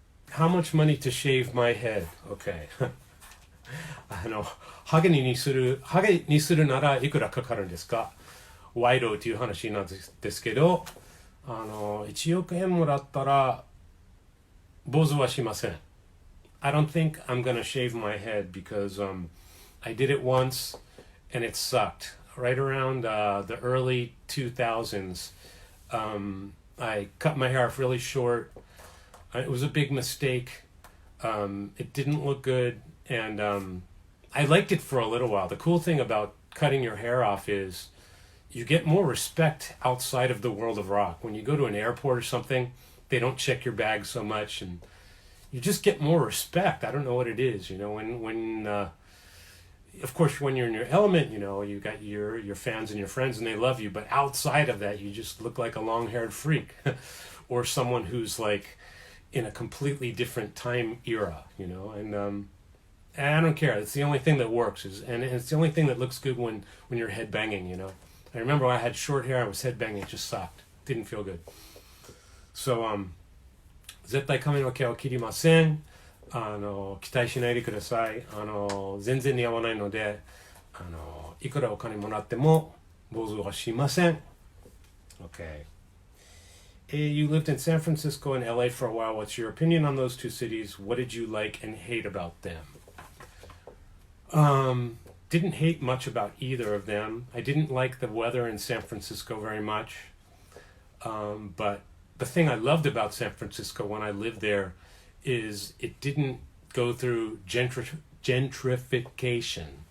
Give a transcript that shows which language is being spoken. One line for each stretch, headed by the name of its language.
English: how much money to shave my head? Okay.
Japanese: ハゲにするならいくらかかるんですか？賄賂という話なんですけど、1億円もらったら坊主はしません。
English: I don't think I'm gonna shave my head because I did it once and it sucked. Right around the early 2000s, I cut my hair off really short. It was a big mistake. It didn't look good, and I liked it for a little while. The cool thing about cutting your hair off is you get more respect outside of the world of rock. When you go to an airport or something, they don't check your bag so much, and you just get more respect. I don't know what it is, when of course, when you're in your element, you got your fans and your friends and they love you, but outside of that, you just look like a long-haired freak or someone who's like in a completely different time era, and I don't care. It's the only thing that works, and it's the only thing that looks good when you're headbanging, I remember when I had short hair, I was headbanging, it just sucked. Didn't feel good.
Japanese: So, 絶対髪の毛を切りません。期待しないでください。全然似合わないので、いくらお金もらっても坊主はしません。
English: Okay. You lived in San Francisco and LA for a while. What's your opinion on those two cities? What did you like and hate about them? Didn't hate much about either of them. I didn't like the weather in San Francisco very much. But the thing I loved about San Francisco when I lived there is it didn't go through gentrification.